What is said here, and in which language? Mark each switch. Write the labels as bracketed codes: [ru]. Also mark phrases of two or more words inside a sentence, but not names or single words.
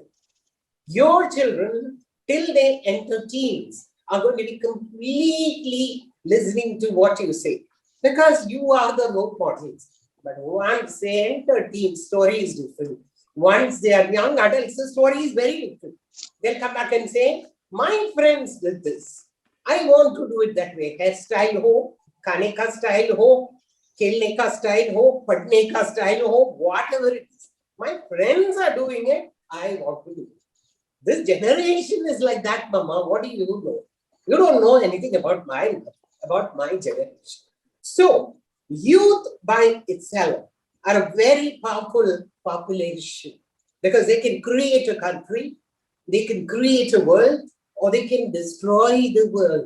[en] Your children, till they enter teens, are going to be completely listening to what you say because you are the role models. But once they enter teens, story is different. Once they are young adults, the story is very different. They'll come back and say, my friends did this. I want to do it that way. [hi] हेयरस्टाइल हो, खाने का स्टाइल हो, खेलने का स्टाइल हो, पढ़ने का स्टाइल हो, [en] whatever it is. My friends are doing it. I want to do it. This generation is like that, Mama. What do you know? You don't know anything about my generation. So, youth by itself are a very powerful population because they can create a country, they can create a world, or they can destroy the world.